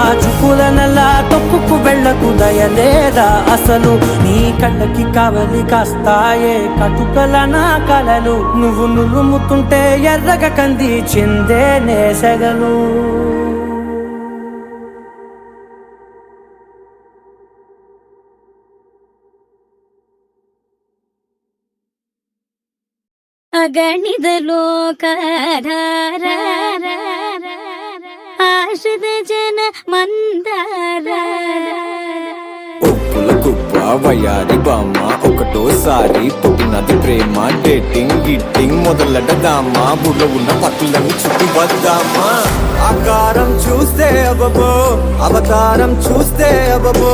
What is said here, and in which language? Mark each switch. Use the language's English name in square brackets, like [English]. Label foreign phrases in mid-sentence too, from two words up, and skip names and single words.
[Telugu] చూపులనలా తొక్కుకు వెళ్ళకు దయలేదా అసలు నీ కళ్ళకి కావలి కాస్తాయే కటుకల నా కలలు నువ్వు నులుముతుంటే ఎర్రగ కంది చిందే నేసగలు [Kannada] ಅಗಣಿದ ಲೋಕಧಾರ ಆಶ್ರಿತ ಜನ ಮಂದಾರ [Telugu] ఒప్పుల కుప్ప వయారి బామ్మ ఒకటోసారి పుట్టినది ప్రేమ డేటింగ్ గిట్టింగ్ మొదలెడదామా బుర్ర ఉన్న పట్టులని చుట్టి వద్దామా ఆకారం చూస్తే అబబో అవతారం చూస్తే అబబో